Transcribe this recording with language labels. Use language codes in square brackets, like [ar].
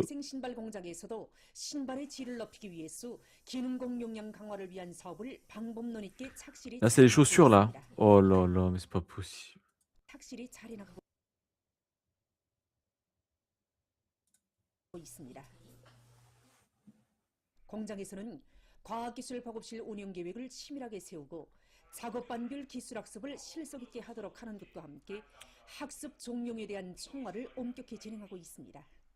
[ko] 학생 신발 공장에서도 신발의 질을 높이기 위해서 기능공 용량 강화를 위한 사업을 방법론 있게 착실히 [fr] Là, c'est les chaussures, là. [ko] 있습니다. [fr] Oh là là, mais c'est pas possible. [ko] 착실히 잘 해나가고 있습니다. 공장에서는 과학기술 보급실 운영 계획을 치밀하게 세우고 작업반별 기술학습을 실속 있게 하도록 하는 것과 함께 학습 종용에 대한 총괄을 엄격히 진행하고 있습니다.